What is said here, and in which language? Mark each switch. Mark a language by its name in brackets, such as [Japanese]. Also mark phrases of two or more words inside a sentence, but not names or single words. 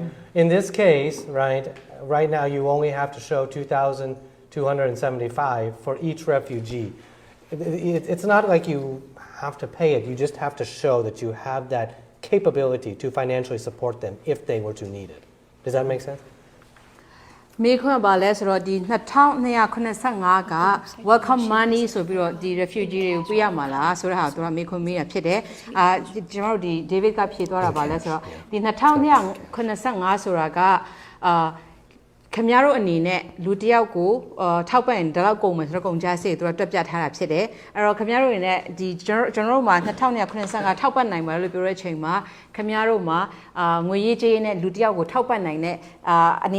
[English] In this case, right now you only have to show $2,275 for each refugee. It's not like you have to pay it. You just have to show that you have that capability to financially support them if they were to need it. Does that make sense? [Burmese] မေခွန်းပါလဲဆိုတော့ဒီ2285က [English] welcome money [Burmese] ဆိုပြီးတော့ဒီ refugee တွေကိုပေးရမှာလားဆိုတဲ့ဟာတို့ကမေခွန်းမေးရဖြစ်တယ်ကျွန်တော်တို့ဒီ David ကဖြေသွားတာပါလဲဆိုတော့ဒီ2285ဆိုတာကခင်ဗျားတို့အနေနဲ့လူတစ်ယောက်ကိုထောက်ပံ့ရင်ဒီလောက်ကုန် မယ်ဆိုတော့ကုန်ကြစေသူကတွက်ပြထားတာဖြစ်တယ်အဲ့တော့ခင်ဗျားတို့အနေနဲ့ဒီကျွန်တော်တို့မှာ2285ထောက်ပံ့နိုင်ပါလို့ပြောတဲ့အချိန်မှာခင်ဗျားတို့မှာငွေရေးကြေးရေးနဲ့လူတစ်ယောက်ကိုထောက်ပံ့နိုင်တဲ့အနေ